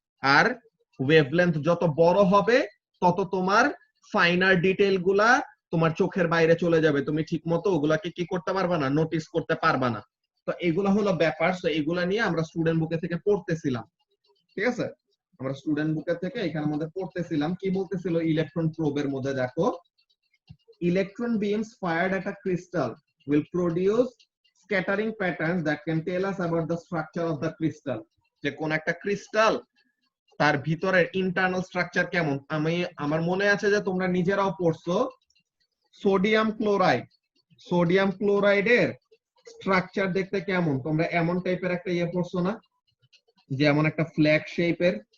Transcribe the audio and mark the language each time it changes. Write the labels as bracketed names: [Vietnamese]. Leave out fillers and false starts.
[Bangla] আর wavelength যত বড় হবে তত তোমার ফাইনার ডিটেল গুলা তোমার চোখের বাইরে চলে যাবে, তুমি ঠিক মতো ওগুলাকে কি করতে পারবা না, নোটিস করতে পারবা না। তো এগুলা হলো ব্যাপার। তো এগুলা নিয়ে আমরা স্টুডেন্ট বুকে থেকে পড়তেছিলাম, ঠিক আছে? আমরা স্টুডেন্ট বুকে থেকে এখানের মধ্যে পড়তেছিলাম কি বলতেছিল ইলেকট্রন প্রোবের মধ্যে। দেখো, [English] electron beams fired at a crystal will produce scattering patterns that can tell us about the structure of the crystal. [Bangla] যে কোন একটা ক্রিস্টাল তার ভিতরের ইন্টারনাল স্ট্রাকচার কেমন। আমার মনে আছে যে তোমরা নিজেরাও পড়ছো সোডিয়াম ক্লোরাইড, সোডিয়াম ক্লোরাইডের স্ট্রাকচার দেখতে কেমন, তোমরা এমন টাইপের একটা ইয়ে পড়ছো না, যে এমন একটা ফ্ল্যাগ শেপের।